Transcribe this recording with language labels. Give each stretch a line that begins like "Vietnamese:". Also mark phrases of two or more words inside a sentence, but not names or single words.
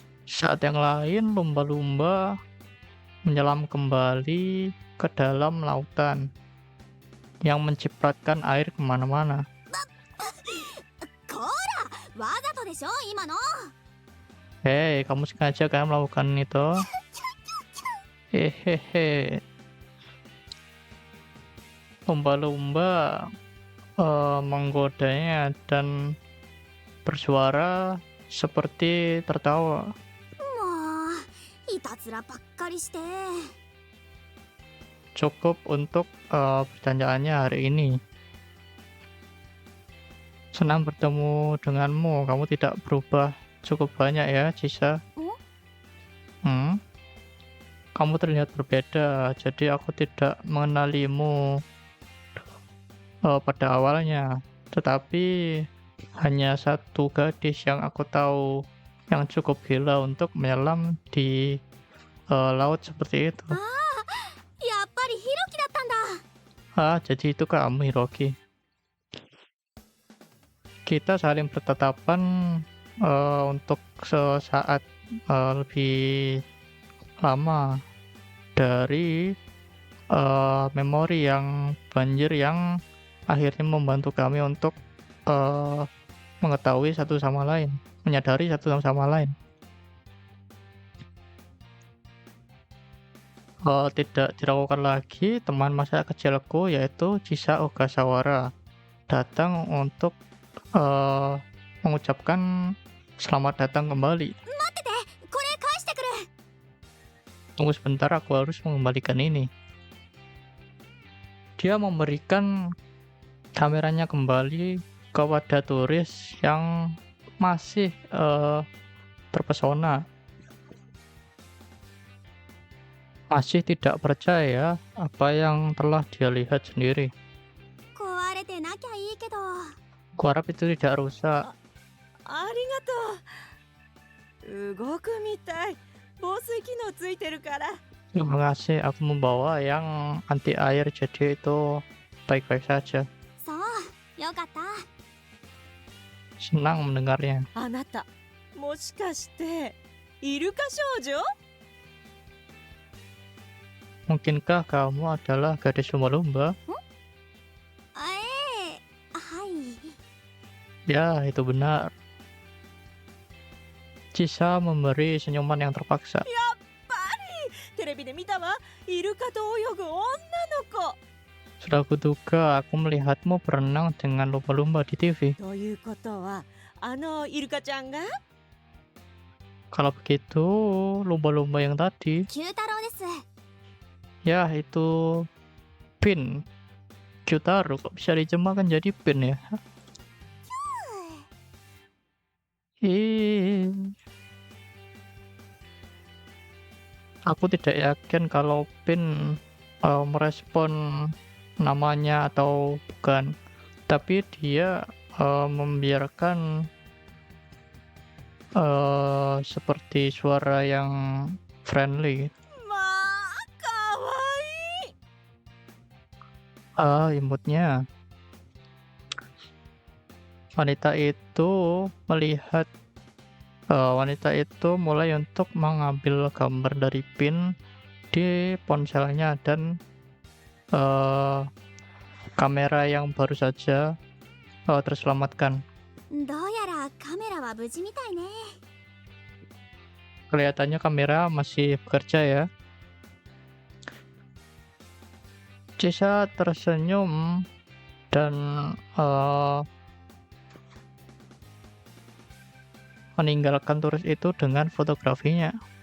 Indonesian: Saat yang lain, lumba-lumba menyelam kembali ke dalam lautan yang mencipratkan air kemana-mana.
Japanese: こら、わざとでしょ今の。
Indonesian: Hei, kamu sengaja kan melakukan itu? Hehehe. Lumba-lumba menggodanya dan bersuara seperti tertawa.
Japanese: もう、いたずらばっかりして。
Indonesian: Cukup untuk pertanyaannya hari ini. Senang bertemu denganmu. Kamu tidak berubah cukup banyak ya, Chisa. Kamu terlihat berbeda, jadi aku tidak mengenalimu pada awalnya. Tetapi hanya satu gadis yang aku tahu yang cukup gila untuk menyelam di laut seperti itu.
Japanese: やっぱりヒロキだったんだ。
Indonesian: Jadi itu kamu, Hiroki. Kita saling bertatapan untuk sesaat lebih lama dari memori yang banjir yang akhirnya membantu kami untuk mengetahui satu sama lain, menyadari satu sama lain. Tidak diragukan lagi, teman masa kecilku yaitu Chisa Ogasawara datang untuk mengucapkan selamat datang kembali.
Japanese: 待ってて、これ返してくる。
Indonesian: Tunggu sebentar, aku harus mengembalikan ini. Dia memberikan kameranya kembali kepada turis yang masih terpesona. Masih tidak percaya apa yang telah dia lihat sendiri.
Japanese: 壊れてなきゃいいけど。
Indonesian: Kuharap itu tidak rusak.
Japanese: ありがとう。動くみたい。防水機能ついてるから。
Indonesian: Terima kasih, aku membawa yang anti air, jadi itu baik-baik saja.
Japanese: そう、よかった。
Indonesian: Senang mendengarnya.
Japanese: あなた、もしかしてイルカ少女？
Indonesian: Mungkinkah kamu adalah gadis lumba-lumba?
Japanese: はい。
Indonesian: Ya, itu benar. Chisa memberi senyuman yang terpaksa.
Japanese: テレビで見たわ。イルカと泳ぐ女の子。
Indonesian: Sudah kuduga aku melihatmu berenang dengan lumba-lumba di TV.
Japanese: ということは、あのイルカちゃんが？
Indonesian: Kalau begitu, lumba-lumba yang tadi,
Japanese: 九太郎です。
Indonesian: ya itu Pin. Kyutaro kok bisa dijemahkan jadi Pin ya? Aku tidak yakin kalau Pin merespon namanya atau bukan, tapi dia membiarkan seperti suara yang friendly.
Japanese: まあ、かわいい。
Indonesian: Imutnya. Wanita itu melihat wanita itu mulai untuk mengambil gambar dari Pin di ponselnya dan kamera yang baru saja terselamatkan.
Japanese: どうやらカメラは無事みたいね。
Indonesian: Kelihatannya kamera masih bekerja ya. Chisa tersenyum dan meninggalkan turis itu dengan fotografinya.